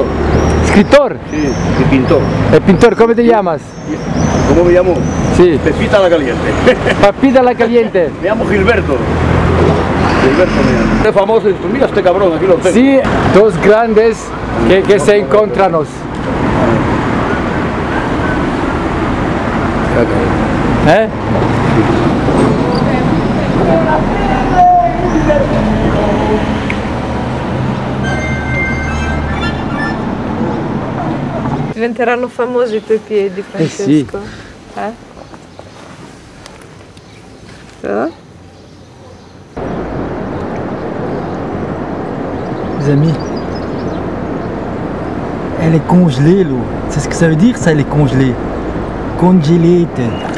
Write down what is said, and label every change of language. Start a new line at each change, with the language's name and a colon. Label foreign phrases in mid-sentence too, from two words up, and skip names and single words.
Spanish: ¿Escritor? Sí, y pintor. El pintor, ¿cómo te llamas? ¿Cómo me llamo? Sí. Pepita la Caliente. Papita la caliente. Me llamo Gilberto. Gilberto me llamo. Es famoso, mira este cabrón, aquí lo tengo. Sí, dos grandes que se encuentran. ¿Eh?
Italian: Diventeranno famosi i tuoi piedi, Francesco. sì.
French: Les amis, elle est congelée l'eau. C'est ce que ça veut dire ça, elle est congelée.
Italian: Congelate.